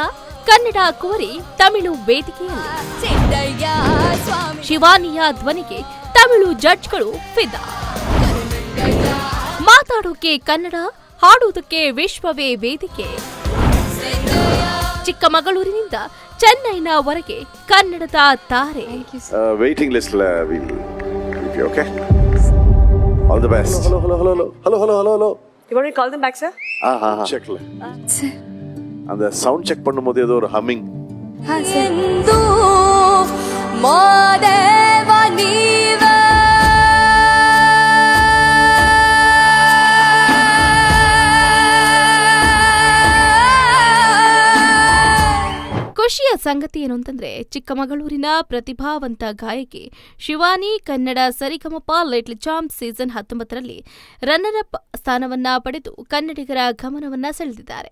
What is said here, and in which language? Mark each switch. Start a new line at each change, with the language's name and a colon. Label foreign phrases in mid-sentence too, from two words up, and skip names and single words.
Kannada: ಕನ್ನಡ ಕುವರಿ ತಮಿಳು ವೇದಿಕೆಯಲ್ಲಿ ಶಿವಾನಿಯ ಧ್ವನಿಗೆ ತಮಿಳು ಜಡ್ಜ್ಗಳು ಫಿದಾ. ಮಾತಾಡೋಕೆ ಕನ್ನಡ, ಹಾಡುವುದಕ್ಕೆ ವಿಶ್ವವೇ ವೇದಿಕೆ. ಚಿಕ್ಕಮಗಳೂರಿನಿಂದ ಚೆನ್ನೈನವರೆಗೆ ಕನ್ನಡದ ತಾರೆ.
English: waiting list okay, all the best. hello You want me to call them back, sir?
Tamil: check அந்த
English: sound check
Tamil: பண்ணும்போது ஏதோ ஒரு ஹம்மிங்.
Kannada: ಖುಷಿಯ ಸಂಗತಿ ಏನು ಅಂತಂದ್ರೆ, ಚಿಕ್ಕಮಗಳೂರಿನ ಪ್ರತಿಭಾವಂತ ಗಾಯಕಿ ಶಿವಾನಿ ಕನ್ನಡ ಸರಿಗಮಪ ಲಿಟಲ್ ಚಾಂಪ್ ಸೀಸನ್ 19ರಲ್ಲಿ
English: runner up
Kannada: ಸ್ಥಾನವನ್ನ ಪಡೆದು ಕನ್ನಡಿಗರ ಗಮನವನ್ನ ಸೆಳೆದಿದ್ದಾರೆ.